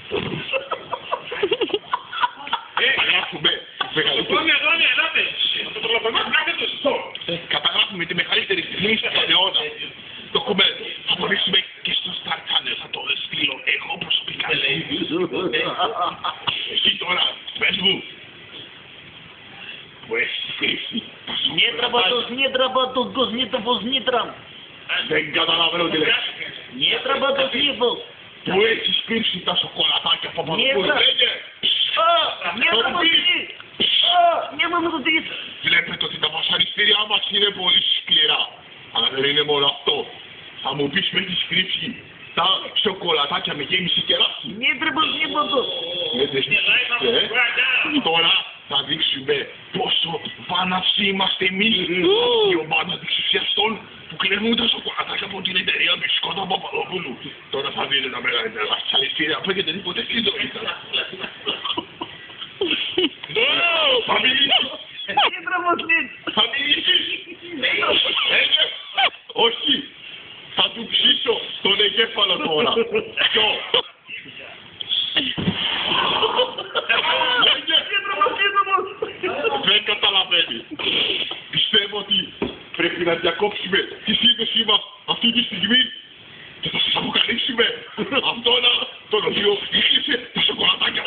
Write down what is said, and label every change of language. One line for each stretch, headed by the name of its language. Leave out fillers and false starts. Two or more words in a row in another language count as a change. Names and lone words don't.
Greek: Καταγράφουμε καταγράφουμε τη μεγαλύτερη στιγμή στον αιώνα. Το έχουμε, θα μπορέσουμε και στο Star Channel, θα το στείλω εγώ προσωπικά. Εσύ τώρα, πες μου, που έχεις κρύψει τα σοκολατάκια.
Russian: Не работал, не топос, не трам.
Greek: Δεν καταλαβαίνω τι λες.
Russian: Не работал, не был.
Greek: Που έχεις κρύψει τα σοκολατάκια από Παπαδοπούλου. Λέγε.
Russian: Не работал, не был, не
Greek: Βλέπετε ότι τα βασανιστήριά μας είναι πολύ σκληρά. Αλλά δεν είναι μόνο αυτό. Θα μου πεις με έχεις κρύψει τα σοκολατάκια με γέμιση κεράσι.
Russian: Не работал, не был.
Greek: Τώρα θα δείξουμε πόσο βάναυση είμαστε εμείς. Η ομάδα αντιξουσιαστών που κλέβουν τα σοκολατάκια από την εταιρεία Μπισκότα Παπαδοπούλου. Τώρα θα δείτε τα μεγαλύτερα βασανιστήρια που έχετε δει ποτέ στη ζωή σας. Θα μιλήσεις.
Russian: Не работал.
Greek: Θα μιλήσεις. Όχι. Θα του ψήσω τον εγκέφαλο τώρα. Ποιο. Δεν καταλαβαίνει. Πιστεύω ότι πρέπει να διακόψουμε τη σύνδεσή μας αυτή τη στιγμή και θα σας αποκαλύψουμε αυτόν τον οποίο έκλεισε τα σοκολατάκια.